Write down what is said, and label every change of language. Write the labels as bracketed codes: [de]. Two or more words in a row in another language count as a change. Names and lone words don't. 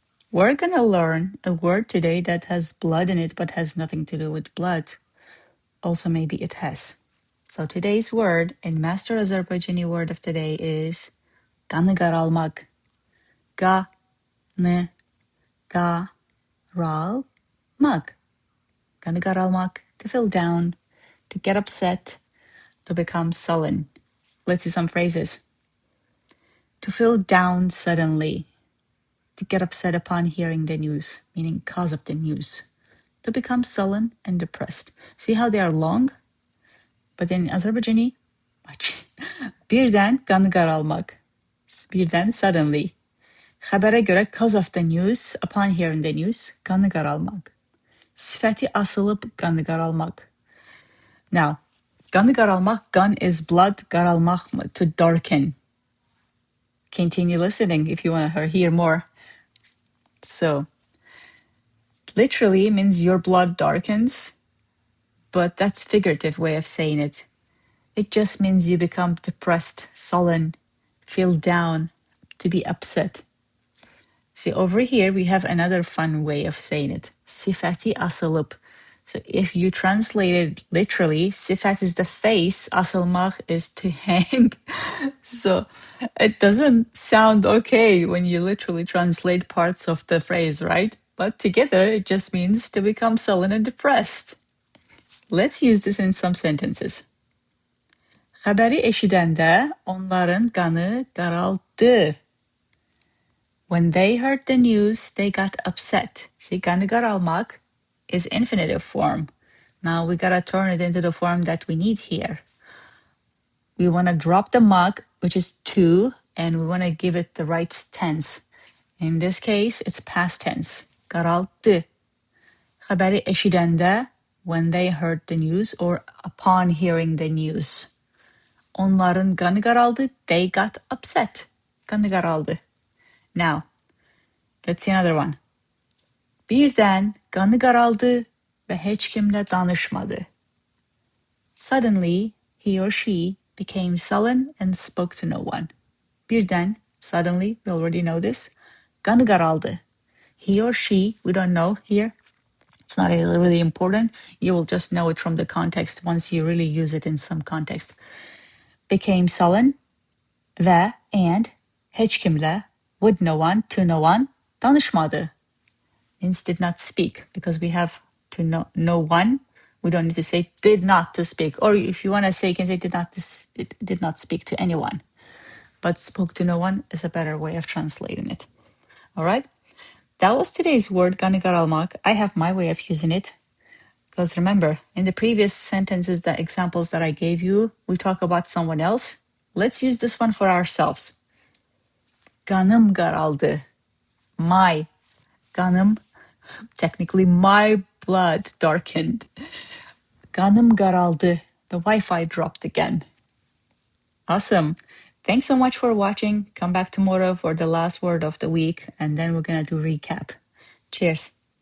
[en] We're gonna learn a word today that has blood in it but has nothing to do with blood. Also, maybe it has. So today's word in Master Azerbaijani word of the day is [az] Qanı qaralmaq. Qanı qaralmaq. Qanı qaralmaq, [en] to feel down, to get upset, to become sullen. Let's see some phrases. To feel down suddenly. To get upset upon hearing the news, meaning cause of the news. To become sullen and depressed. See how they are long? But in Azerbaijani, much. [az] Birdən qanı qaralmaq. Birdən, suddenly. Xəbərə görə, [en] cause of the news, upon hearing the news, [az] qanı qaralmaq. Sifəti, asılıb, qanı qaralmaq. [en] Now, [az] qanı qaralmaq, [en] qan is blood, qaralmaq, to darken. Continue listening if you want to hear more. So, literally means your blood darkens, but that's figurative way of saying it. It just means you become depressed, sullen, feel down, to be upset. See, over here we have another fun way of saying it. [az] Sifəti, asılıb. [en] So if you translate it literally, sifat is the face, asılmaq is to hang. So it doesn't sound okay when you literally translate parts of the phrase, right? But together it just means to become sullen and depressed. Let's use this in some sentences. [az] Xəbəri eşidəndə onların qanı qaraldı. [en] When they heard the news, they got upset. See, qanı qaralmaq is infinitive form. Now we gotta turn it into the form that we need here. We wanna drop the maq, which is to, and we wanna give it the right tense. In this case, it's past tense. [az] Qaraldı. Xəbəri eşidəndə, [en] when they heard the news or upon hearing the news. [az] Onların qanı qaraldı, [en] they got upset. [az] Qanı qaraldı. [en] Now, let's see another one. [az] Birdən qanı qaraldı və heç kimlə danışmadı. [en] Suddenly, he or she became sullen and spoke to no one. Birdən, suddenly, we already know this. [az] Qanı qaraldı. [en] He or she, we don't know here. It's not really important. You will just know it from the context once you really use it in some context. Became sullen və and [az] heç kimlə, [en] with no one, to no one, danışmadı. Means did not speak, because we have to know no one. We don't need to say did not to speak. Or if you want to say, you can say did not speak to anyone. But spoke to no one is a better way of translating it. All right? That was today's word, [az] qanı qaralmaq. [en] I have my way of using it. Because remember, in the previous sentences, the examples that I gave you, we talk about someone else. Let's use this one for ourselves. [az] Qanım qaraldı. [en] My qanım, technically my blood darkened. [az] Qanım qaraldı. [en] The Wi-Fi dropped again. Awesome. Thanks so much for watching. Come back tomorrow for the last word of the week, and then we're going to do recap. Cheers.